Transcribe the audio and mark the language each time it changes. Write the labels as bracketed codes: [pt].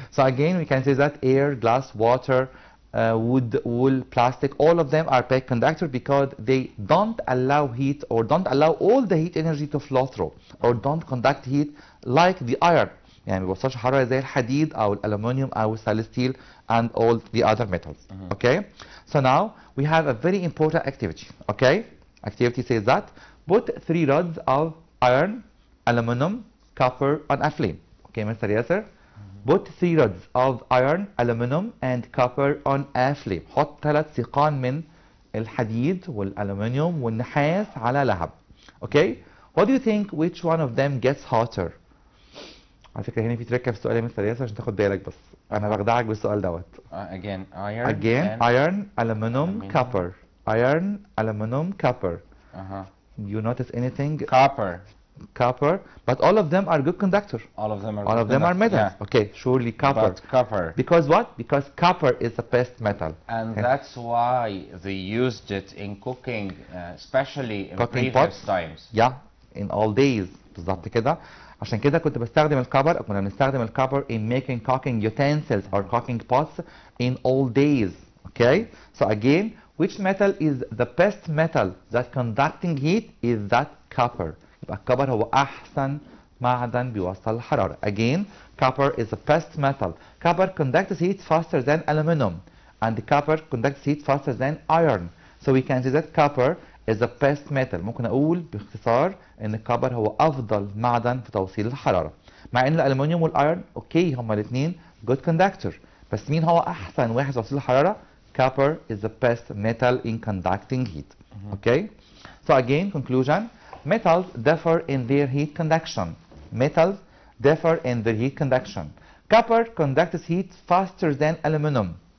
[en] So again, we can say that air, glass, water, wood, wool, plastic, all of them are big conductor because they don't allow heat or don't allow all the heat energy to flow through or don't conduct heat like the iron. [ar] يعني ما بيوصلش حرارة زي الحديد أو الألمنيوم أو الستانلس ستيل [en] and all the other metals. Okay. So now we have a very important activity. Okay. Activity says that put 3 rods of iron, aluminum, copper on a flame. Okay, Mr. Yasser. Put 3 rods of iron, aluminum and copper on a flame. [ar] حط 3 سيقان من الحديد والألمنيوم والنحاس على لهب. [en] Okay. What do you think which one of them gets hotter? [ar] على فكرة هنا في تركة في السؤال يا مستر ياسر عشان تاخد بالك بس أنا بخدعك بالسؤال دوت. [en] Again, iron. Again, iron, aluminum, copper. Iron, aluminum, copper. You notice anything? Copper. Copper, but all of them are good conductor. All of them are. All of them are metals. Yeah. Okay, surely copper. But copper. Because what? Because copper is the best metal. And that's why they used it in cooking, especially in cooking previous pots. times. Yeah, in all days. [ar] بالظبط كده. عشان كده كنت بستخدم الكبر كنا بنستخدم الكبر [en] in making cooking utensils or cooking pots in all days. Okay. So again, which metal is the best metal that conducting heat? Is that copper. [ar] يبقى الكبر هو أحسن معدن بيوصل الحرارة. [en] Again, copper is the best metal. Copper conducts heat faster than aluminum, and copper conducts heat faster than iron. So we can say that copper is the best metal. [ar] ممكن أقول باختصار إن الكبر هو أفضل معدن في توصيل الحرارة. مع إن الألمنيوم والأيرون أوكي هما الاثنين [en] good conductor. [ar] بس مين هو أحسن واحد في توصيل الحرارة؟ [en] Copper is the best metal in conducting heat. Okay. So again, conclusion. Metals differ in their heat conduction. Metals differ in their heat conduction. Copper conducts heat faster than aluminum.